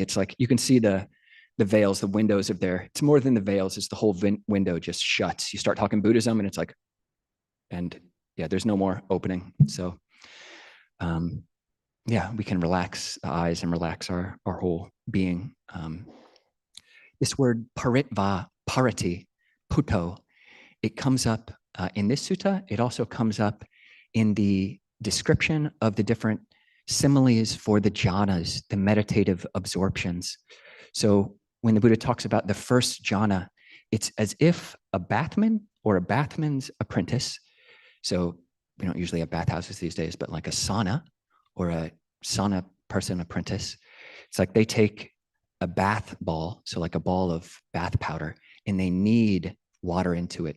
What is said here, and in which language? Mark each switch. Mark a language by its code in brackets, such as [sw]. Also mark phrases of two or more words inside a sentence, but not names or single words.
[en] It's like you can see the veils, the windows of there. It's more than the veils. It's the whole window just shuts. You start talking Buddhism and it's like, and yeah, there's no more opening. So yeah, we can relax the eyes and relax our whole being. This word [pi] pharitvā, viharati, puto, [en] it comes up in this sutta. It also comes up in the description of the different similes for the jhanas, the meditative absorptions. So when the Buddha talks about the first jhana, it's as if a bathman or a bathman's apprentice, so we don't usually have bathhouses these days, but like a sauna or a sauna person apprentice, it's like they take a bath ball, so like a ball of bath powder, and they knead water into it.